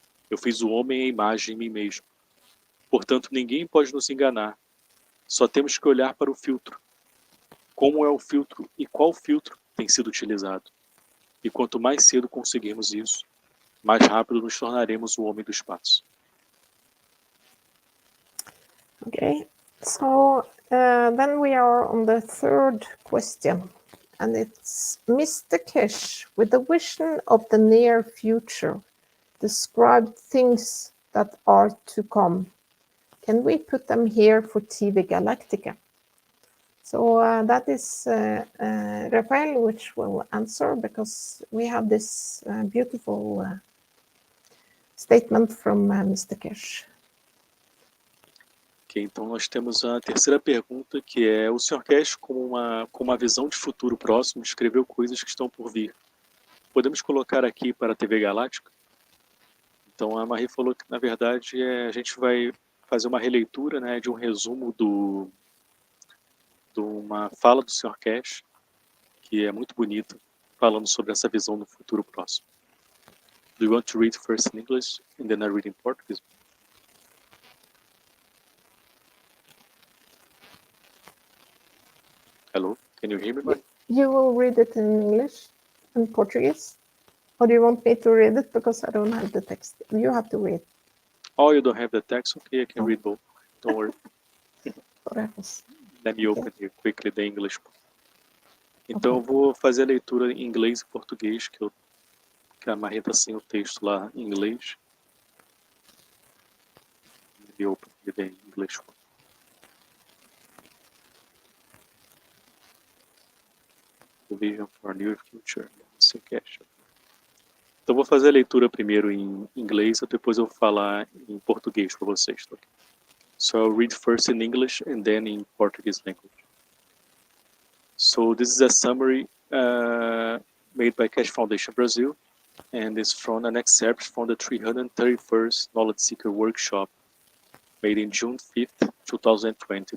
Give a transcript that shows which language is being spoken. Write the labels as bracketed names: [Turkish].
[Portuguese] Eu fiz o homem à imagem em mim mesmo. Portanto, ninguém pode nos enganar. Só temos que olhar para o filtro. Como é o filtro e qual filtro tem sido utilizado. E quanto mais cedo conseguirmos isso, mais rápido nos tornaremos o homem do espaço. [English] Okay, so then we are on the third question. And it's Mr. Keshe, with the vision of the near future, describe things that are to come. Can we put them here for TV GALLACTICA? So that is Rafael, which will answer, because we have this beautiful statement from Mr. Keshe. [Portuguese] Ok, então nós temos a terceira pergunta, que é: o Sr. Keshe, com uma visão de futuro próximo, escreveu coisas que estão por vir. Podemos colocar aqui para a TV Galáctica? Então a Marie falou que, na verdade, a gente vai fazer uma releitura, né, de um resumo de uma fala do Sr. Keshe, que é muito bonita, falando sobre essa visão do futuro próximo. [English] Do you want to read first in English and then I read in Portuguese? Hello, can you hear me? You will read it in English and Portuguese? Or do you want me to read it because I don't have the text? You have to read. Oh, you don't have the text? Okay, I can read both. Don't worry. Let me open here quickly the English. [Portuguese] Então eu vou fazer a leitura em inglês e português, que a Marie está sem o texto lá em inglês. [English] Let me open the English. The vision for a new future. [Portuguese] Então vou fazer a leitura primeiro em inglês, depois eu vou falar em português para vocês. Tá? [English] So I'll read first in English and then in Portuguese language. So this is a summary made by Keshe Foundation Brazil, and is from an excerpt from the 331st Knowledge Seeker Workshop made in June 5th, 2020.